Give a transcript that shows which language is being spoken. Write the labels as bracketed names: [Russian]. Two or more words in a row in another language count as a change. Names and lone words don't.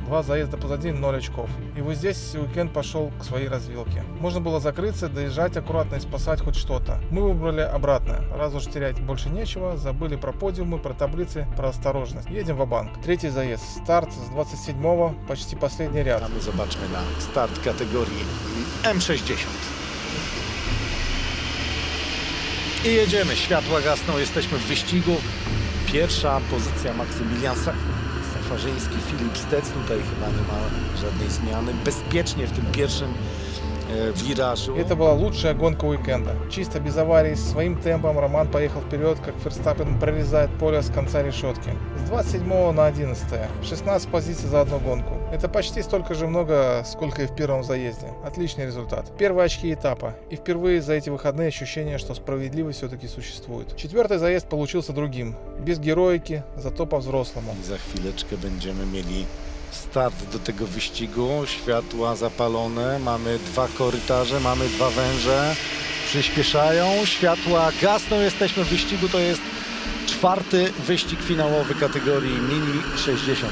[Russian] 2 заезда позади 0 очков. И вот здесь уикенд пошел к своей развилке. Можно было закрыться, доезжать аккуратно и спасать хоть что-то. Мы выбрали обратное. Раз уж терять больше нечего, забыли про подиумы, про таблицы, про осторожность. Едем ва-банк. Третий заезд. Старт с 27-го, почти последний ряд. [Polish] A my zobaczmy na start kategorii M60. I jedziemy. Światła gasną, jesteśmy w wyścigu. Pierwsza pozycja Maksymilian Safarzyński, Filip Stec. Tutaj chyba nie ma żadnej zmiany. Bezpiecznie w tym pierwszym виражу. [Russian] Это была лучшая гонка уикенда. Чисто без аварий, своим темпом Роман поехал вперед, как Ферстаппен прорезает поле с конца решетки. С 27 на 11, 16 позиций за одну гонку. Это почти столько же много, сколько и в первом заезде. Отличный результат. Первые очки этапа. И впервые за эти выходные ощущение, что справедливость все-таки существует. Четвертый заезд получился другим. Без героики, zато по-взрослому. [Polish] Za chwileczkę będziemy mieli start do tego wyścigu, światła zapalone, mamy dwa korytarze, mamy dwa węże, przyspieszają, światła gasną, jesteśmy w wyścigu, to jest czwarty wyścig finałowy kategorii Mini 60.